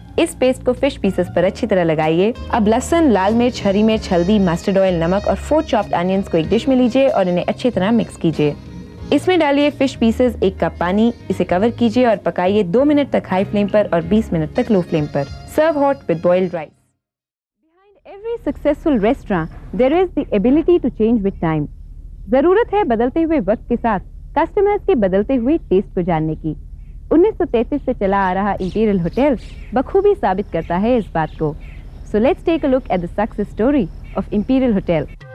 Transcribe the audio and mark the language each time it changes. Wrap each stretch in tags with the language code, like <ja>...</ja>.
<hi>इस पेस्ट को fish pieces पर अच्छी तरह लगाइए। अब लहसुन, लाल मिर्च, हरी मिर्च, हल्दी, मस्टर्ड ऑयल, नमक और 4 चॉप्ड अनियंस को एक डिश में लीजिए और इन्हें अच्छी तरह मिक्स कीजिए। इसमें डालिए फिश पीसेस, 1 कप पानी, इसे कवर कीजिए और पकाइए 2 मिनट तक हाई फ्लेम पर और 20 मिनट तक लो फ्लेम पर।</hi> <en>Serve hot with boiled rice. Behind every successful restaurant, there is the ability to change with time.</en> <hi>जरूरत है बदलते हुए वक्त के साथ कस्टमर्स के बदलते हुए टेस्ट को जानने की। 1933 से चला आ रहा इंपीरियल होटल बखूबी साबित करता है इस बात को।</hi> <en>So let's take a look at the success story of Imperial Hotel.</en>